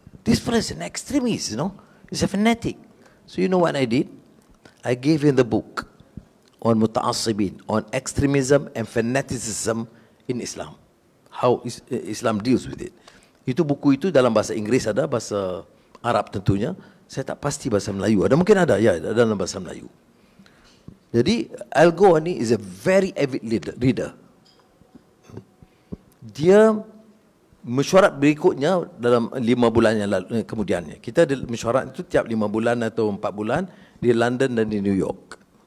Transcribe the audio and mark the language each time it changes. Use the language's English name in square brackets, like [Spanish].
[English] This person is an extremist, you know? He's a fanatic. So you know what I did? I gave him the book on muta'assibin, on extremism and fanaticism in Islam. How Islam deals with it. [Malay] Itu buku itu dalam bahasa Inggeris ada, bahasa Arab tentunya. Saya tak pasti bahasa Melayu. Ada mungkin ada, ya, ada dalam bahasa Melayu. [English] Jadi Al Gore ni is a very avid reader. [Malay] Dia mesyuarat berikutnya dalam 5 bulan yang lalu, kemudiannya. Kita ada mesyuarat itu tiap 5 bulan atau 4 bulan di London dan di New York.